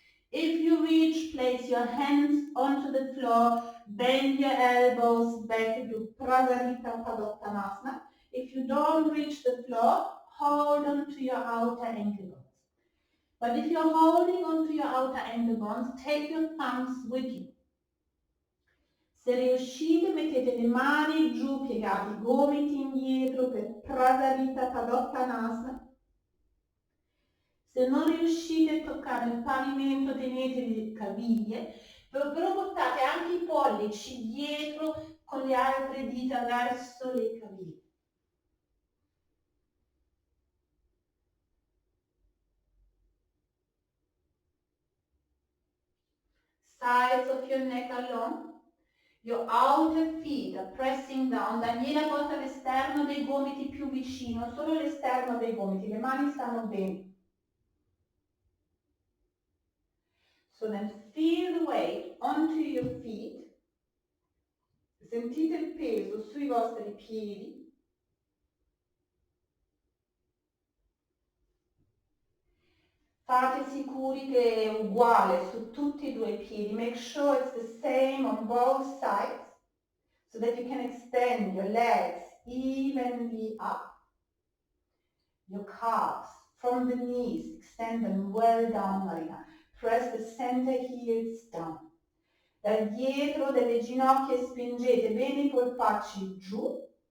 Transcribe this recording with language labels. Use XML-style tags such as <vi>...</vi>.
<en>If you reach, place your hands onto the floor, bend your elbows back, do Prasarita Padottanasana. If you don't reach the floor, hold on to your outer ankle bones. But if you're holding on to your outer ankle bones, take your thumbs with you.</en> <it>Se riuscite mettete le mani giù, piegate i gomiti indietro per Prasarita Padottanasana. Se non riuscite a toccare il pavimento, tenete le caviglie, però portate anche i pollici dietro con le altre dita verso le caviglie.</it> <en>Sides of your neck are long. Your outer feet are pressing down.</en> <it>Daniela porta l'esterno dei gomiti più vicino, solo l'esterno dei gomiti, le mani stanno bene.</it> <en>So then feel the weight onto your feet.</en> <it>Sentite il peso sui vostri piedi. Fate sicuri che è uguale su tutti e due i piedi.</it> <en>Make sure it's the same on both sides. so that you can extend your legs evenly up. Your calves from the knees, extend them well down, Marina. Press the center heels down.</en> <it>Dal dietro delle ginocchia spingete bene i polpacci giù.</it>